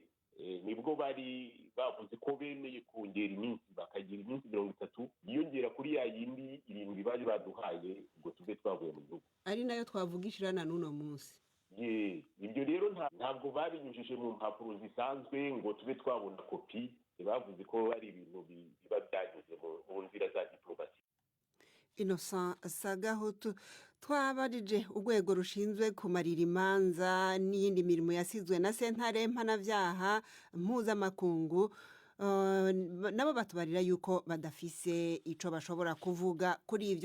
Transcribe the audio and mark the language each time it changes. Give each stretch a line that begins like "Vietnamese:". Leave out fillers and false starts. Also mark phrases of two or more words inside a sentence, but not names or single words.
Kinyarwanda: Nibwo bari bavuze ko bemeye kongera iminsi bakagira iminsi 30 yiyongera kuri ya yindi 7 bari baduhaye ngo tuve twavuye mu gihugu, ari nayo twavugishirana n'uno munsi. Ibyo rero ntabwo babinyujije mu mpapuro zisanzwe ngo tube twabona kopi. Bavuze ko ari ibintu biba byanyuze mu nzira za diplomasi.
Rundi: Innocent Sagahutu, twabarije urwego rushinzwe kumarira imanza n'iyindi mirimo yasizwe na sentare mpanavyaha mpuzamakungu, nabo batubarira yuko badafise ico bashobora kuvuga kuri ivyo.